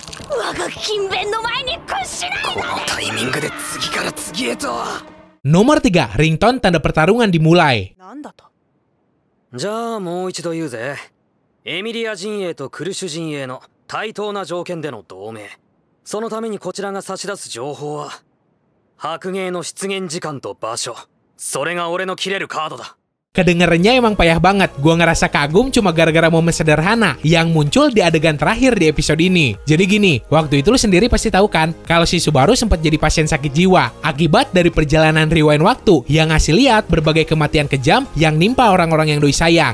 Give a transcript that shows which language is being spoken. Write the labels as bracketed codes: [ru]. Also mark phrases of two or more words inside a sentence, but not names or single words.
[id] Nomor 3, ringtone tanda pertarungan dimulai. [ja] じゃあもう一度言うぜ。エミリア陣営とクルシュ陣営の対等な条件での同盟。そのためにこちらが差し出す情報は白芸の出現時間と場所。それが俺の切れるカードだ。 [id] Kedengarannya emang payah banget, gua ngerasa kagum cuma gara-gara momen sederhana yang muncul di adegan terakhir di episode ini. Jadi gini, waktu itu lu sendiri pasti tahu kan, kalau si Subaru sempat jadi pasien sakit jiwa akibat dari perjalanan rewind waktu yang ngasih lihat berbagai kematian kejam yang nimpa orang-orang yang doi sayang.